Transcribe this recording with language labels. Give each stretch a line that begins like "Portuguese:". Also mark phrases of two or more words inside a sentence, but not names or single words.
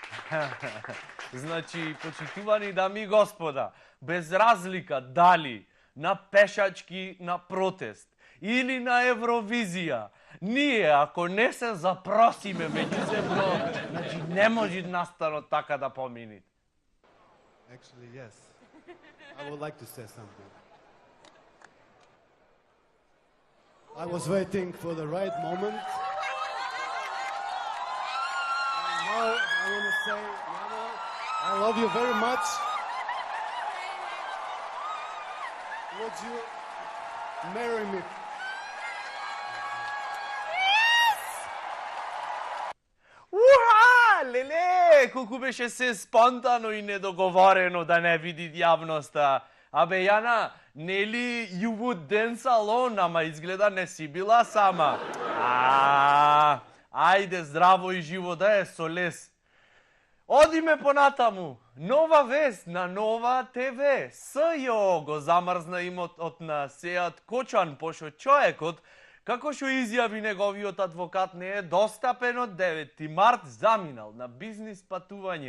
Macedonian: Значи, почитувани дами и господа, без разлика дали на пешачки на протест или на Евровизија, ние, ако не се запросиме меѓусебно, значи не може настанот така да помини.
English: Actually, yes. I would like to say something. I was waiting for the right moment. And now I want to say, Jana, I love you very much. Would you marry me?
Macedonian: Уха! Леле! Колку беше се спонтано и недоговорено да не види јавноста. Абе, Јана, нели
English: you would dance alone,
Macedonian: ама изгледа не си била сама. Ајде, здраво и живо да е со лес. Одиме понатаму. Нова вест на Нова ТВ. СЈО го замрзна имотот на Сеат Кочан, пошто човекот, како што изјави неговиот адвокат, не е достапен од 9 март, заминал на бизнис патување.